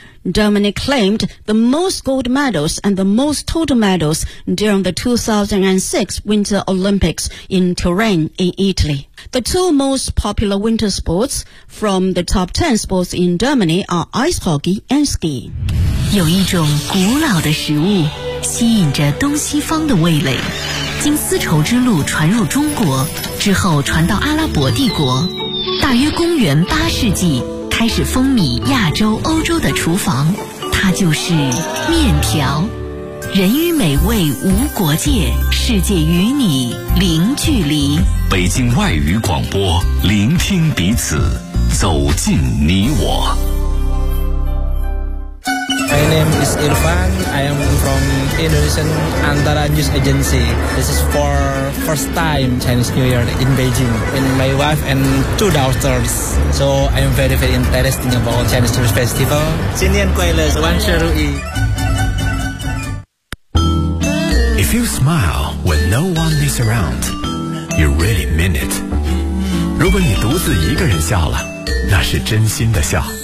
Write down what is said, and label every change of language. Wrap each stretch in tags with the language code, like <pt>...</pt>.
<en>Germany claimed the most gold medals and the most total medals during the 2006 Winter Olympics in Turin in Italy. The two most popular winter sports from the top 10 sports in Germany are ice hockey and skiing.</en> <zh>有一种古老的食物吸引着东西方的味蕾，经丝绸之路传入中国之后传到阿拉伯帝国，大约公元八世纪开始风靡亚洲欧洲的厨房，它就是面条。人与美味无国界，世界与你零距离。北京外语广播，聆听彼此，走进你我。</zh> <en>My name is Irfan. I am from Indonesian Antara News Agency. This is for first time Chinese New Year in Beijing. And my wife and two daughters. So I am very, very interested about Chinese New Year Festival.</en> <zh>新年快乐，万事如意。</zh> <en>If you smile when no one is around, you really mean it.</en> <zh>如果你独自一个人笑了，那是真心的笑。</zh>